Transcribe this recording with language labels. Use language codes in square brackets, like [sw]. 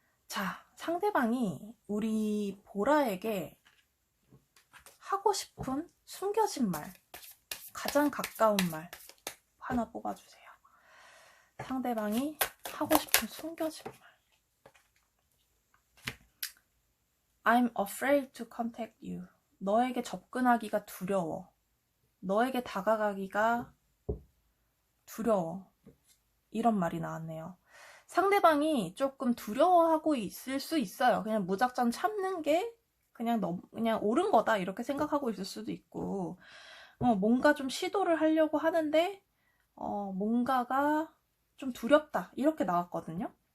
[ko] 자, 상대방이 우리 보라에게 하고 싶은 숨겨진 말, 가장 가까운 말 하나 뽑아주세요. 상대방이 하고 싶은 숨겨진 말. [en] I'm afraid to contact you. [ko] 너에게 접근하기가 두려워. 너에게 다가가기가 두려워. 이런 말이 나왔네요. 상대방이 조금 두려워하고 있을 수 있어요. 그냥 무작정 참는 게 그냥 옳은 거다 이렇게 생각하고 있을 수도 있고, 뭔가 좀 시도를 하려고 하는데 뭔가가 좀 두렵다 이렇게 나왔거든요.